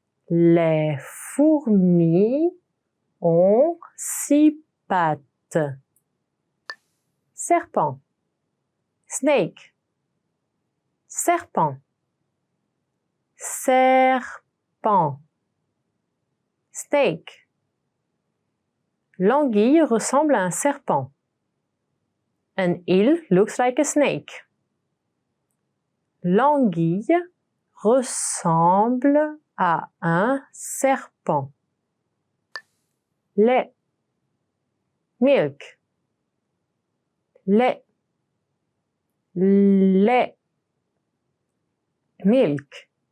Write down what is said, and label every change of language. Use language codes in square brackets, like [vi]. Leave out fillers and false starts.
[fr] Les fourmis ont 6 pattes. Serpent. [en] Snake. [fr] Serpent. Serpent. [en] Snake. [fr] L'anguille ressemble à un serpent. [en] An eel looks like a snake. [fr] L'anguille ressemble à un serpent. Lait. [en] Milk. [fr] Lait. Lait. [en] Milk.